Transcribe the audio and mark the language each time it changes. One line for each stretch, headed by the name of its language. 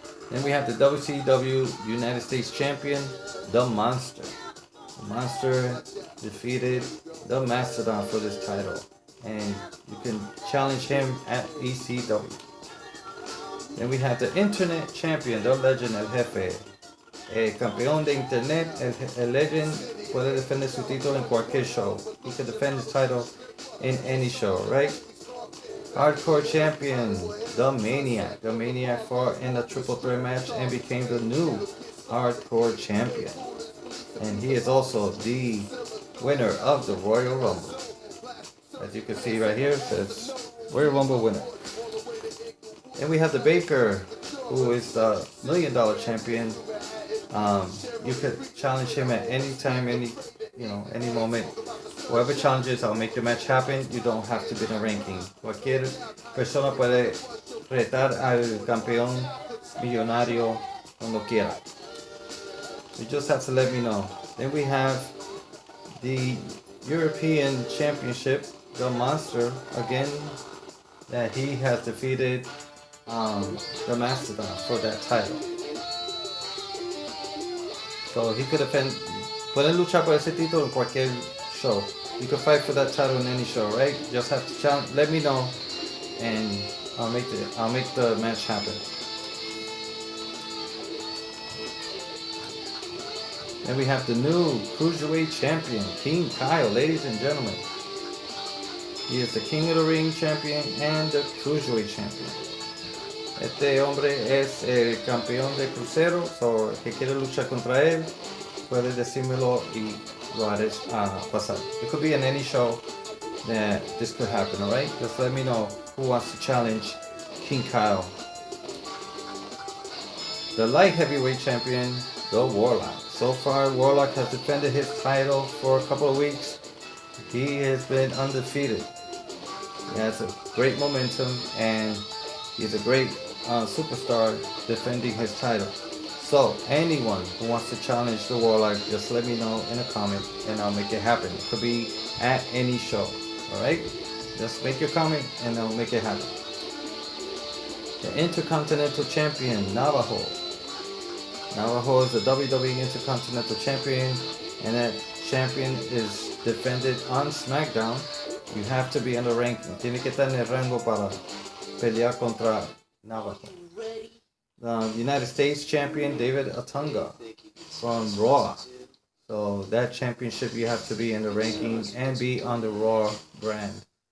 English: Then we have the WCW United States Champion, The Monster. The Monster defeated the Mastodon for this title, and you can challenge him at ECW. Then we have the Internet Champion, the Legend, El Jefe.
Spanish: El campeón de Internet, el Legend, puede defender su título en cualquier show.
English: He can defend his title in any show, right? Hardcore Champion, the Maniac. The Maniac fought in a triple threat match and became the new Hardcore Champion. And he is also the winner of the Royal Rumble. As you can see right here, it says Royal Rumble winner. And we have the Baker, who is the $1 Million Champion. You could challenge him at any time, any moment. Whoever challenges, I'll make the match happen. You don't have to be in a ranking.
Spanish: Cualquier persona puede retar al campeón millonario cuando quiera.
English: You just have to let me know. Then we have the European Championship, the Monster, again, that he has defeated the Mastodon for that title. So he could defend,
Spanish: pueden luchar por ese título en cualquier show.
English: You can fight for that title in any show, right? Just have to challenge, let me know, and I'll make the match happen. Then we have the new Cruiserweight Champion, King Kyle, ladies and gentlemen. He is the King of the Ring Champion and the Cruiserweight Champion.
Spanish: Este hombre es el campeón de crucero,
English: so
Spanish: el que quiere luchar contra él, puede decírmelo y lo haré pasar.
English: It could be in any show that this could happen, alright? Just let me know who wants to challenge King Kyle. The light heavyweight champion, the Warlock. So far, Warlock has defended his title for a couple of weeks. He has been undefeated. He has a great momentum, and he's a great superstar defending his title. So anyone who wants to challenge the Warlock, just let me know in a comment and I'll make it happen. It could be at any show. Alright? Just make your comment and I'll make it happen. The Intercontinental Champion, Navajo. Navajo is the WWE Intercontinental Champion, and that champion is defended on SmackDown. You have to be in the ranking.
Spanish: Tiene que estar en el rango para pelear contra Navajo.
English: The United States Champion, David Otunga from Raw. So that championship, you have to be in the ranking and be on the Raw brand.